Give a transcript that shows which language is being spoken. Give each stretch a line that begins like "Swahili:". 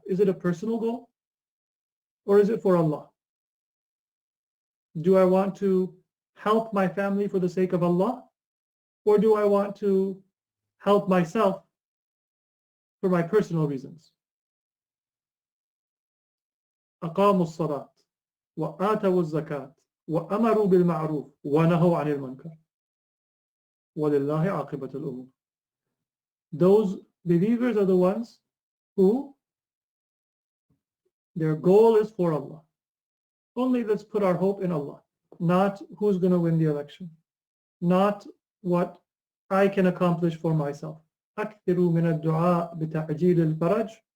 English: Is it a personal goal? Or is it for Allah? Do I want to help my family for the sake of Allah? Or do I want to help myself for my personal reasons?
Arabic: أقاموا الصلاة وآتوا الزكاة وأمروا بالمعروف ونهوا عن المنكر ولله عاقبة الأمور.
English: Those believers are the ones who their goal is for Allah. Only let's put our hope in Allah, not who's going to win the election, not what I can accomplish for myself.
Arabic: أكثروا من الدعاء بتعجيل الفرج.